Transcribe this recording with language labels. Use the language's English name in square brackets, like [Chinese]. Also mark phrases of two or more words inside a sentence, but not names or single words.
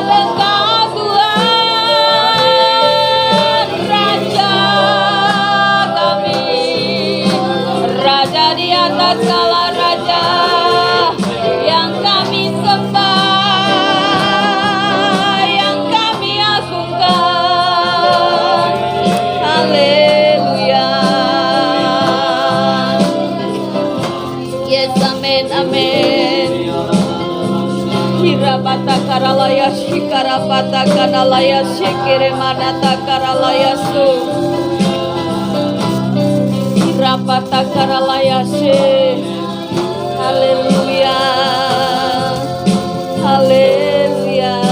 [Indonesian] Engkau Tuhan, Raja kami, Raja di atas segala raja, yang kami sembah, yang kami agungkan. Haleluya. Yes, amen, amen. Kira bata karalaya shikara bata kanalaya shikere manata karalaya su. Kira bata karalaya she. Haleluya. Haleluya.